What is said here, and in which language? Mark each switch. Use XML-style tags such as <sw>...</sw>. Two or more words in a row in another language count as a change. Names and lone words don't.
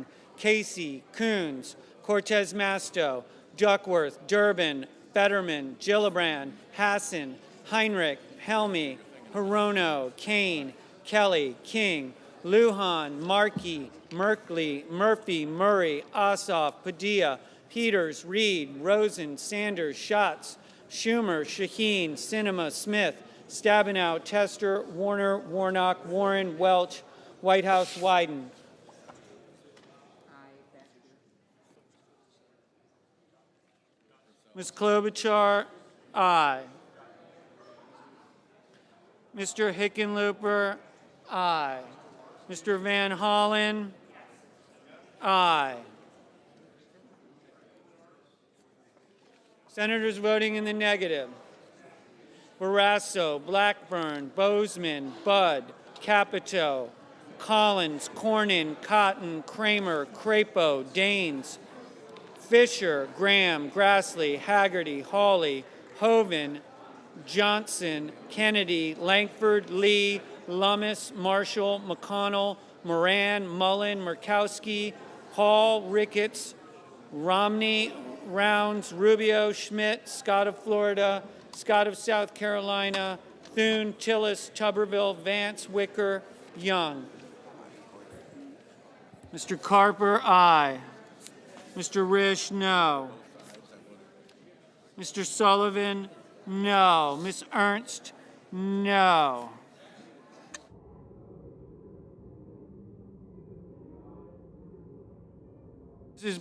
<en>Casey, Coons, Cortez Masto, Duckworth, Durbin, Fetterman, Gillibrand, Hassan, Heinrich, Helmy, Hirono, Kane, Kelly, King, Lujan, Markey, Merkley, Murphy, Murray, Ossoff, Padilla, Peters, Reed, Rosen, Sanders, Schatz, Schumer, Shaheen, Sinema, Smith, Stabenow, Tester, Warner, Warnock, Warren, Welch, Whitehouse, Wyden. Ms. Klobuchar, aye. Mr. Hickenlooper, aye. Mr. Van Hollen, aye. Senators voting in the negative: Barrasso, Blackburn, Bozeman, Budd, Capito, Collins, Cornyn, Cotton, Kramer, Crapo, Daines, Fisher, Graham, Grassley, Haggerty, Hawley, Hoven, Johnson, Kennedy, Langford, Lee, Lummis, Marshall, McConnell, Moran, Mullen, Murkowski, Hall, Ricketts, Romney, Rounds, Rubio, Schmidt, Scott of Florida, Scott of South Carolina, Thune, Tillis, Tuberville, Vance, Wicker, Young. Mr. Carper, aye. Mr. Risch, no. Mr. Sullivan, no. Ms. Ernst, no. Mrs.</en>